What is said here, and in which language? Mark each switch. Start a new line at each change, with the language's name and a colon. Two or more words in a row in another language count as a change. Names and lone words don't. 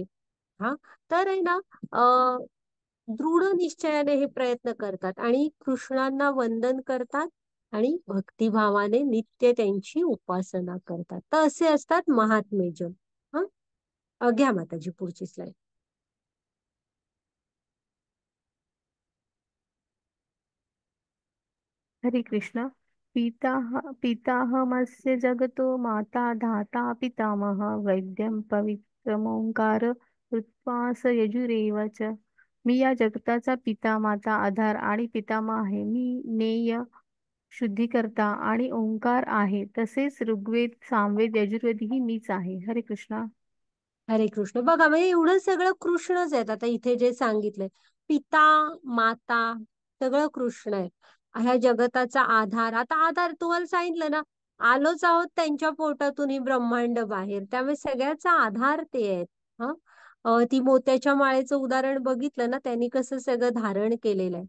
Marathi: हा, तर आहे ना, दृढ निश्चयाने हे प्रयत्न करतात आणि कृष्णांना वंदन करतात आणि भक्तिभावाने नित्य त्यांची उपासना करतात. तर असे असतात महात्मे जन. हा, घ्या माताजी पुढची स्लाइड. हरे कृष्ण.
Sanskrit: पिताहमस्य जगतो माता धाता पितामह वैद्यं पवित्रमोंकार हृत्वास यजुरेव च.
Marathi: मी या जगताचा पिता, माता, आधार आणि पितामह आहे. मी नेय, शुद्धिकर्ता आणि ओंकार आहे. तसेच ऋग्वेद, सामवेद, यजुर्वेद ही मीच आहे. हरे कृष्णा. हरे कृष्ण. बघा, म्हणजे एवढं सगळं कृष्णच आहेत. आता इथे जे सांगितलंय, पिता, माता, सगळं कृष्ण आहे. ह्या जगताचा आधार, आता आधार तुम्हाला सांगितलं ना, आलोच आहोत त्यांच्या पोटातून ही ब्रह्मांड बाहेर, त्यामुळे सगळ्याचा आधार ते आहेत. हा, ती मोत्याच्या माळेचं उदाहरण बघितलं ना, त्यांनी कसं सगळं धारण केलेलं आहे.